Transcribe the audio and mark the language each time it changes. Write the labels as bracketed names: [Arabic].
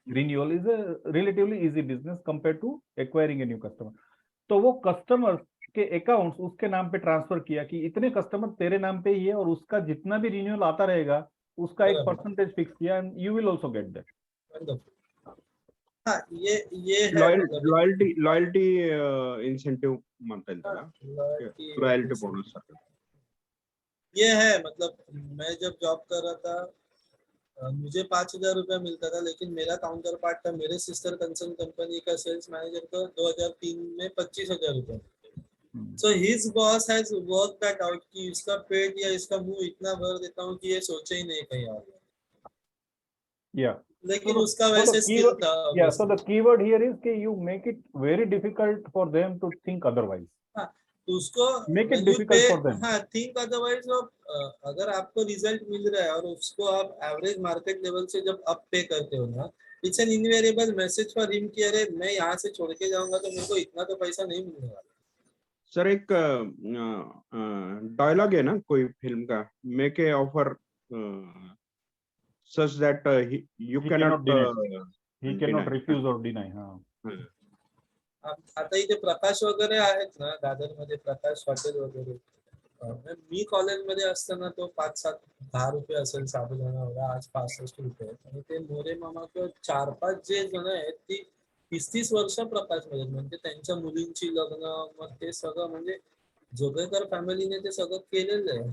[English] Renewal is a relatively easy business compare to acquiring a new customer. [Hindi] तो वो customer के accounts उसके नाम पे ट्रांसफर किया कि इतने कस्टमर तेरे नाम पे ही है, और उसका जितना भी रिन्यूअल आता रहेगा उसका एक बराबर. परसेंटेज फिक्स किया, [English] And you will also get that. Wonderful. [Hindi] हाँ, ये है मतलब [Marathi] लॉयल्टी इन्सेंटिव्ह म्हणता येईल त्याला, लॉयल्टी बोनस. [Hindi] ये है मतलब मैं जब जॉब कर रहा था मुझे 5,000 रुपया मिलता था, लेकिन मेरा काउंटर पार्ट था मेरे सिस्टर कंसर्न कंपनी का सेल्स मैनेजर को 2003 में 25,000 रुपया। [English] so his boss has work that out [Hindi] कि इसका पेट या इसका मुंह इतना भर देता हूँ कि ये सोचे ही नहीं कहीं और। या लेकिन उसका वैसे स्किल था। [English] Yeah, so the keyword here is [Hindi] कि [English] you make it very difficult for them to think otherwise. [Hindi] हाँ, तो उसको [English] Make it difficult for them. [Hindi] हाँ, [English] Think otherwise. [Hindi] अगर आपको रिजल्ट मिल रहा है और उसको आप एवरेज मार्केट लेवल से जब अप पे करते हो ना, [English] it's an invariable message for him [Hindi] कि अरे मैं यहाँ से छोड़ के जाऊंगा तो मेरे को इतना तो पैसा नहीं मिलने वाला। सर एक डायलॉग है ना कोई फिल्म का, [English] Make a offer such that you He cannot cannot he cannot deny. refuse or deny. [Hindi] हाँ. [Marathi] आता इथे प्रकाश वगैरे आहेत ना दादर मध्ये, प्रकाश हॉटेल वगैरे, मी कॉलेजमध्ये असताना तो 5-7, 10 रुपये असेल साबुदाणा वगैरे, आज 65 रुपये. आणि ते मोरे मामा किंवा 4-5 जे जण आहेत ती 30-30 वर्ष प्रकाशमध्ये, म्हणजे त्यांच्या मुलींची लग्न, मग ते सगळं म्हणजे जोगेकर फॅमिलीने ते सगळं केलेलं आहे.